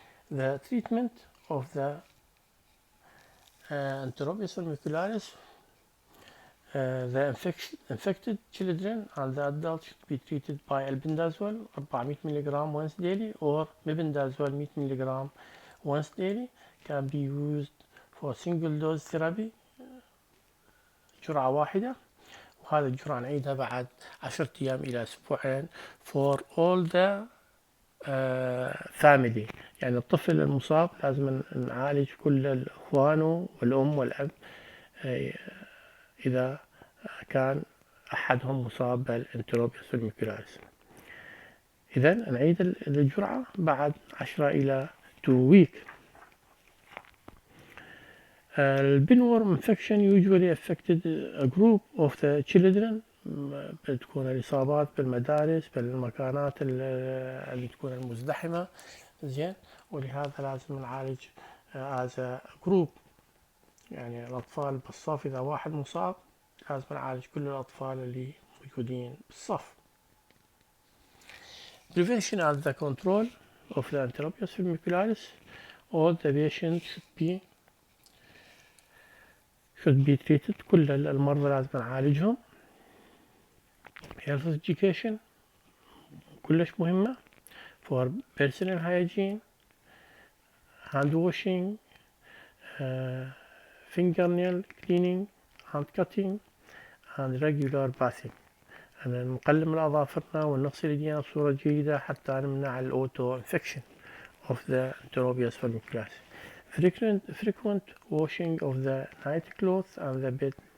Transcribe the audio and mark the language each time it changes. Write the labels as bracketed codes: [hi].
[en] The treatment of the Enterobius vermicularis, the infected children and the adults should be treated by albendazole 400 mg once daily or mebendazole 100 mg once daily. Can be used for single dose therapy [ar] جرعة واحدة، وهذه الجرعة نعيدها بعد 10 أيام إلى أسبوعين [en] for all the family. [ar] يعني الطفل المصاب لازم نعالج كل الإخوانه والأم والأب إذا كان أحدهم مصاب بالانتروبيوس فيرميكولاريس. إذا نعيد الجرعة بعد 10 إلى [en] 2 weeks. البنورم infection usually affected a group of the children. [ar] بتكون الإصابات بالمدارس بالمكانات اللي تكون المزدحمة، زين، ولهذا لازم نعالج [en] as a group. [ar] يعني الأطفال بالصف إذا واحد مصاب لازم نعالج كل الأطفال اللي موجودين بالصف. [en] Prevention and the control of the Enterobius vermicularis. All the patients should be treated. [ar] كل المرضى لازم نعالجهم. [en] Health education [ar] كلش مهمة [en] for personal hygiene, hand washing, fingernail cleaning, hand cutting and regular bathing. [ar] نقلم الأظافرنا ونغسل ايدينا بصورة جيدة حتى نمنع الأوتو [en] infection of the Enterobius vermicularis. Frequent washing of the night clothes and the bed.